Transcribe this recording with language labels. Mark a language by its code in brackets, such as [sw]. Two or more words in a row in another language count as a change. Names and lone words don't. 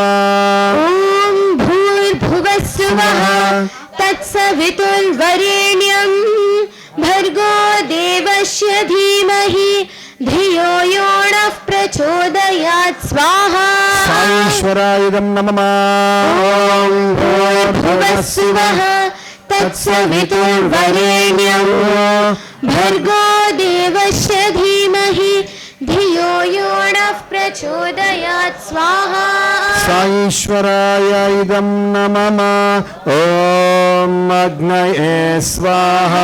[sa] ఓం భూర్భువస్సువః తత్సవితుర్వరేణ్యం భర్గో దేవస్య ధీమహి ధియో యో నః ప్రచోదయాత్. స్వాహా. సాయీశ్వరాయదం నమః. ఓం భూర్భువస్సువః तत्सवितुर्वरेण्यं भर्गो देवस्य धीमहि धियो यो नः प्रचोदयात् स्वाहा साईश्वराय इदं नमः ॐ अग्नये स्वाहा